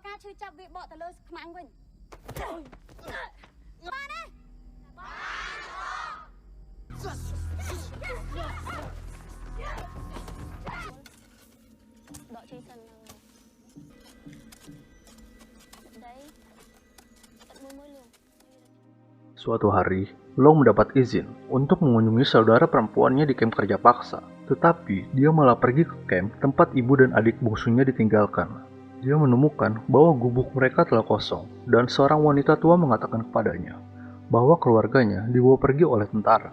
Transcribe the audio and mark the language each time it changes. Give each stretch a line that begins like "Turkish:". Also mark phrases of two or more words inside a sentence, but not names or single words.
Khmer: ជួយចាប់វាបកទៅលើខ្មាំងវិញបានទេដកជីសិនហ្នឹងដីអត់មួយលួង
Indonesian: Suatu hari, Long mendapat izin untuk mengunjungi saudara perempuannya di kamp kerja paksa. Tetapi, dia malah pergi ke kamp tempat ibu dan adik bungsunya ditinggalkan. Dia menemukan bahwa gubuk mereka telah kosong, dan seorang wanita tua mengatakan kepadanya bahwa keluarganya dibawa pergi oleh tentara.